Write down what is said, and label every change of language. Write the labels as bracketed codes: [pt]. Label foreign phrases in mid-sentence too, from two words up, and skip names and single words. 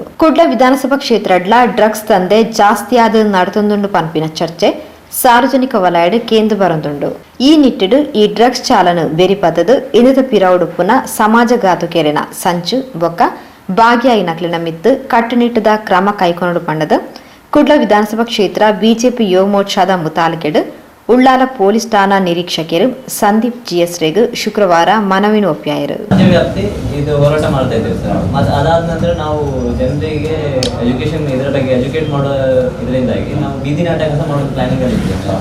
[tcy] ಕುಡ್ಲ ವಿಧಾನಸಭಾ ಕ್ಷೇತ್ರಡ್ಲ ಡ್ರಗ್ಸ್ ದಂಧೆ ಜಾಸ್ತಿ ಆದ ನಡತೊಂದುಂಡು ಪನ್ಪಿನ ಚರ್ಚೆ ಸಾರ್ವಜನಿಕ ವಲಯಡ್ ಕೇಂದ್ರ ಬರೊಂದುಂಡು. ಈ ನಿಟ್ಟಿಡು ಈ ಡ್ರಗ್ಸ್ ಚಾಲನ ಬೆರಿಪದದು ಇನದ ಪಿರವುಡುಪುನ ಸಮಾಜಘಾತು ಕೆರೆನ ಸಂಚು ಬೊಕ್ಕ ಭಾಗಿಯಾಯಿನಕ್ಲಿನ ಮಿತ್ತು ಕಟ್ಟುನಿಟ್ಟದ ಕ್ರಮ ಕೈಗೊಂಡು ಪಂಡದ ಕುಡ್ಲ ವಿಧಾನಸಭಾ ಕ್ಷೇತ್ರ ಬಿಜೆಪಿ ಯುವ ಮೋರ್ಚಾದ ಮುತಾಲಿಕೆಡು ಉಳ್ಳಾಲ ಪೊಲೀಸ್ ಠಾಣಾ ನಿರೀಕ್ಷಕರು ಸಂದೀಪ್ ಜಿಎಸ್ ಶುಕ್ರವಾರ ಮನವಿನ ಒಪ್ಪಿಯಾಯರು. [kn] ಇದು ಹೋರಾಟ ಮಾಡ್ತಾ ಇದ್ದೇವೆ ಸರ್. ಮತ್ತೆ ಅದಾದ ನಂತರ ನಾವು ಜನರಿಗೆ ಎಜುಕೇಶನ್ ಇದರ ಬಗ್ಗೆ ಎಜುಕೇಟ್ ಮಾಡೋ ಇದರಿಂದಾಗಿ ನಾವು ಬೀದಿ ನಾಟಕ ಸಹ ಮಾಡೋದು ಪ್ಲಾನಿಂಗ್ ಅಲ್ಲಿ ಇದ್ದೇವೆ.